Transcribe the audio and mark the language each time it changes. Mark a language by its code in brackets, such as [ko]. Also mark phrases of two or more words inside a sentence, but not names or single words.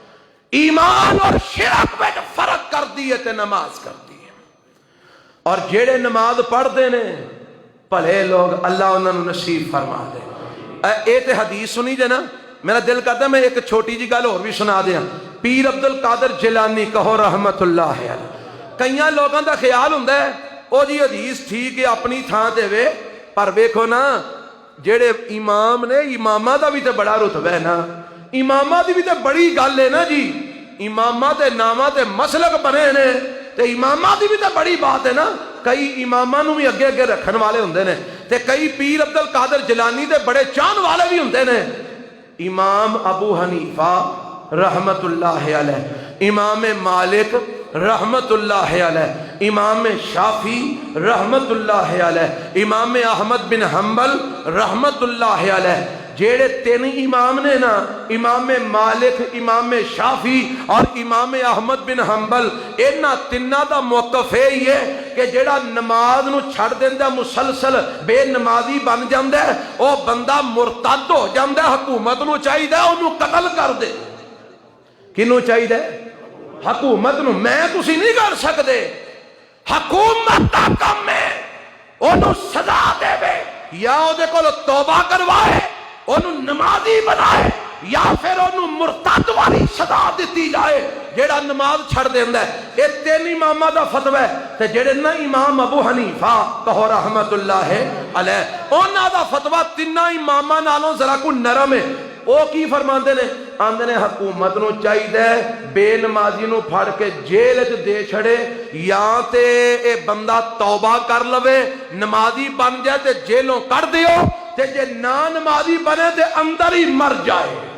[pa] ایمان اور شرک میں فرق کر دی ہے تے نماز کر دی ہے ते नमाज कर दी है। اور جیڑے نماز پڑھتے نے بھلے لوگ، اللہ انہوں نے نصیب فرما دے. اے تے حدیث سنی جے نا، میرا دل کرتا میں ایک چھوٹی جی گل ہور بھی سنا دیا. پیر عبدالقادر جیلانی کہو [ar] رحمة الله عليه. [pa] کئی لوگوں کا خیال ہندا ہے او جی حدیث ٹھیک ہے اپنی تھاں تے وے، پر ویکھو نا جیڑے امام نے، اماماں دا بھی تو بڑا رتبہ ہے نا، اماماں دی بھی تو بڑی گل ہے نا جی. اماماں تے ناماں تے مسلک بنے نے تے اماماں دی بھی تو بڑی بات ہے نا. کئی اماماں نوں بھی اگے اگے رکھن والے ہندے نے تے کئی پیر عبدالقادر جیلانی دے بڑے چاہن والے بھی ہندے نے. इमाम अबू हनीफा [ar] رحمة الله عليه, [pa] इमाम मालिक [ar] رحمة الله عليه, [pa] इमाम शाफी [ar] رحمة الله عليه, [pa] इमाम अहमद बिन हंबल [ar] رحمة الله عليه, [pa] جیڑے تین امام نے نا، امام مالک، امام شافعی اور امام احمد بن حنبل، انہاں تناں دا موقف یہی ہے کہ جیڑا نماز نوں چھڈ دیندا، مسلسل بے نمازی بن جاندا ہے، او بندہ مرتد ہو جاندا. حکومت نوں چاہیدا اونوں قتل کر دے. کنوں چاہیے؟ حکومت نوں۔ میں تسی نہیں کر سکتے. حکومت دا کام ہے اونوں سزا دیوے، یا اودے کول توبہ کرواے، اونوں نمازی بنائے، یا فیر اونوں مرتد والی سزا دی جائے جیڑا نماز چھڈ دیندا ہے. یہ تین اماماں دا فتویٰ ہے۔ تے جیڑے نا امام ابو حنیفہ کہو [ar] رحمة الله عليه, [pa] انہاں دا فتویٰ تناں اماماں نالوں ذرا کو نرم ہے. وہ کی فرماتے نے، آندے نے حکومت نوں چاہیے بے نمازی نوں پھڑ کے جیل چ دے چھڈے، یا تے اے بندہ توبہ کر لوے، نمازی بن جائے تے جیلوں کڈھ دیو، تے جے نا نمازی بنے تے اندر ہی مر جائے.